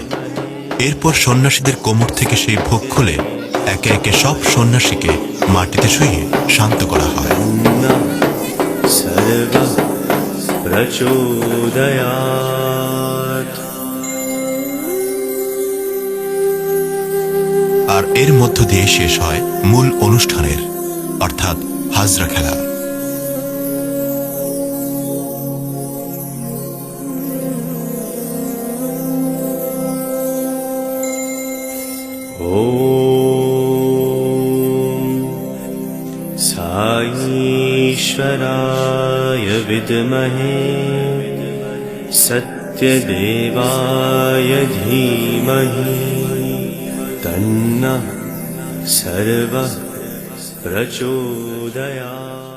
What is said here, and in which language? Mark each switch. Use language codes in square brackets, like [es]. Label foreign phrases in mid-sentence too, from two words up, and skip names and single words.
[bn] এরপর সন্ন্যাসীদের কোমর থেকে সেই ভোগ খুলে একে একে সব সন্ন্যাসীকে মাটিতে শুইয়ে শান্ত করা হয়। [sa] तन्नः सर्वः प्रचोदयात्। [bn] আর এর মধ্য দিয়ে শেষ হয় মূল অনুষ্ঠানের, অর্থাৎ হাজরা খেলা। [sa] ॐ साईश्वराय विद्महे सत्यदेवाय धीमहि तन्नः सर्वः प्रचोदयात्।